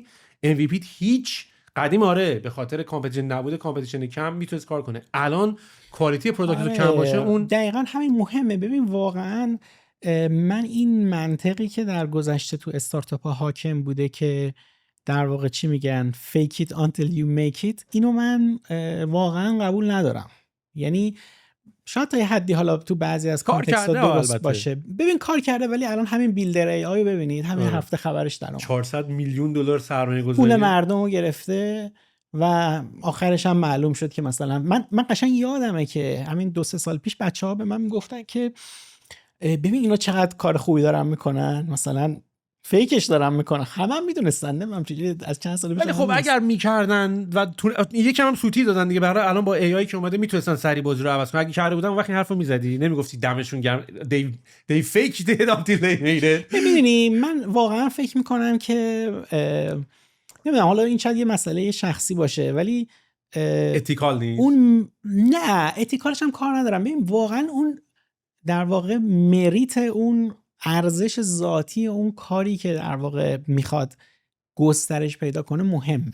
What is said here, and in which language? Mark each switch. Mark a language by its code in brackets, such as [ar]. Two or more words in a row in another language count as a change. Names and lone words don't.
[fa] MVP هیچ قدیم آره به خاطر کامپتیشن نبوده، کامپتیشن کم میتونست کار کنه. الان [en] quality product [fa] کم باشه، اون دقیقاً همین مهمه. ببین واقعا من این منطقی که در گذشته تو استارتاپ ها حاکم بوده که در واقع چی میگن [en] fake it until you make it، [fa] اینو من واقعا قبول ندارم. یعنی شاید تا یه حدی حالا تو بعضی از کار کانتکست ها کرده درست البته. باشه، ببین کار کرده، ولی الان همین بیلدر ای آی ببینید همین هفته خبرش در اومد 400 میلیون دلار سرمایه پول گذاری مردم رو گرفته و آخرش هم معلوم شد که مثلا من قشنگ یادمه که همین 2-3 سال پیش بچه‌ها به من میگفتن که ببین اینا چقدر کار خوبی دارن میکنن، مثلا فیکش دارن میکنن. همه میدونستن، نمیدونم چجوری از چند سال پیش. ولی خب اگر میکردن و یکم هم سوتی دادن دیگه، برای الان با ای آی که اومده میتونستن سری بازی رو عوض کنن. اگه کرده بودن اون وقت این حرفو میزدی، نمیگفتی دمشون گرم [en] they faked it until they made it. [fa] میدونی من واقعا فکر میکنم که نمیدونم، حالا این شاید یه مسئله شخصی باشه ولی اتیکال نیست. اون نه اتیکالش هم کار ندارم. ببین واقعا اون در واقع مریت، اون ارزش ذاتی اون کاری که در واقع میخواد گسترش پیدا کنه مهمه.